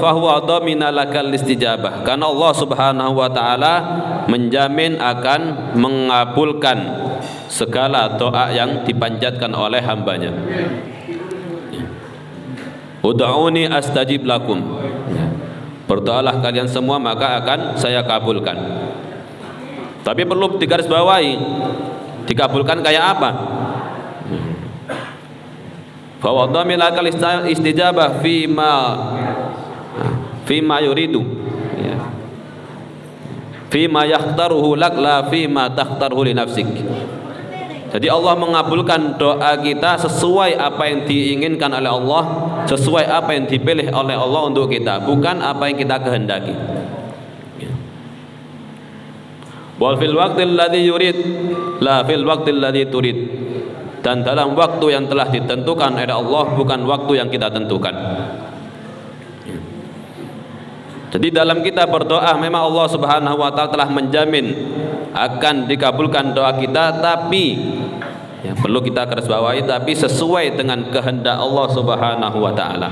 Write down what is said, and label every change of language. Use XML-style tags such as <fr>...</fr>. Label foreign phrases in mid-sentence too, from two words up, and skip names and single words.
<ar>فهو ضامن لك الاستجابة,</ar> <id>karena</id> <ar>الله سبحانه وتعالى</ar> <id>menjamin akan mengabulkan segala doa yang dipanjatkan oleh hambanya.</id> <ar>ادعوني أستجب لكم,</ar> <id>berdoalah kalian semua maka akan saya kabulkan. Tapi perlu digarisbawahi, dikabulkan kayak apa?</id> <ar>فهو ضامن لك الاستجابة فيما يريد، فيما يختاره لك لا فيما تختاره لنفسك.</ar> <id>Jadi Allah mengabulkan doa kita sesuai apa yang diinginkan oleh Allah, sesuai apa yang dipilih oleh Allah untuk kita, bukan apa yang kita kehendaki.</id> <ar>وفي الوقت الذي يريد لا في الوقت الذي تريد.</ar> <id>dan dalam waktu yang telah ditentukan oleh Allah, bukan waktu yang kita tentukan. Jadi dalam kita berdoa memang</id> <ar>الله سبحانه وتعالى</ar> <id>telah menjamin akan dikabulkan doa kita, tapi ya, perlu kita garis bawahi, tapi sesuai dengan kehendak</id> <ar>الله سبحانه وتعالى.</ar>